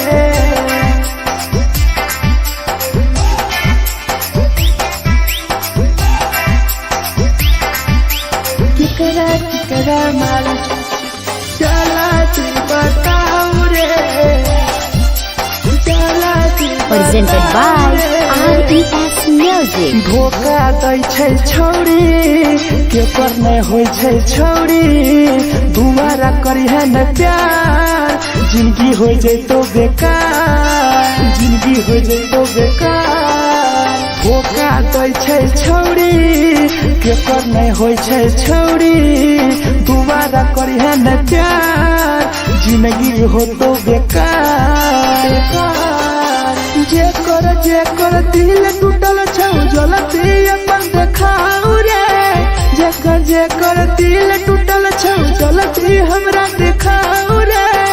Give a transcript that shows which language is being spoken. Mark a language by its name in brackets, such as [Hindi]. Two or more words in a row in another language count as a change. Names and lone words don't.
[Maithili] केकरा माल जला दी बताऊ रे जला दी [English] Presented by RES Music. [Maithili] धोखा दै छै छौरी केकर नै होइ छै छौरी दुबारा करिहे न प्यार जिंदगी हो जैतो बेकार जिंदगी हो जैतो बेकार धोखा दै छै छौरी केकर नै होइ छै छौरी दुबारा करिहे न प्यार जिंदगी होतो बेकार जेकर दिल टूटल छौ जलती अपन देखाऊ रे जेकर दिल टूटल छौ जलती हमरा देखाऊ रे